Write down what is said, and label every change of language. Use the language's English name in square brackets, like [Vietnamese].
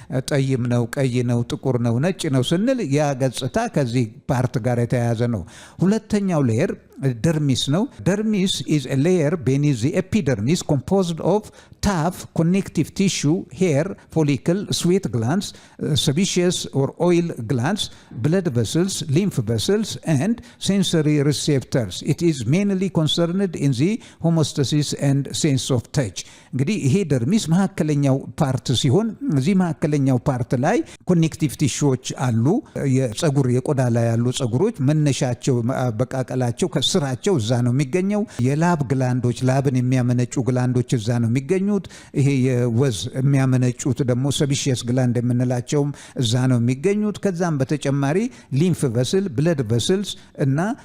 [Amharic] ጠይም ነው፣ ቀይ ነው፣ ጥቁር ነው፣ ነጭ ነው ስንል ያ ገጽታ ከዚህ ፓርት ጋር የተያያዘ ነው። ሁለተኛው ሌየር ደርሚስ ነው። [English] ደርሚስ is a layer beneath the epidermis composed of tough connective tissue, hair follicle, sweat glands, sebaceous or oil glands, blood vessels, lymph vessels and sensory receptors. It is mainly concerned in the homeostasis and sense of touch. [Amharic] እንግዲህ ይሄ ደርሚስ መካከለኛው ፓርት ሲሆን እዚህ መካከለኛው ፓርት ላይ ኮኔክቲቭ ቲሹዎች አሉ። የጸጉር የቆዳ ላይ ያሉ ጸጉሮች መነሻቸው በቃቀላቸው ስራቸው እዛ ነው የሚገኘው። የላብ ግላንዶች፣ ላብን የሚያመነጩ ግላንዶች እዛ ነው የሚገኙት። ይሄ የወዝ የሚያመነጩት ደግሞ ሰቢሺየስ ግላንድ የምንላቸውም እዛ ነው የሚገኙት። ከዛም በተጨማሪ ሊምፍ ቨስል፣ ብለድ ቨስልስ እና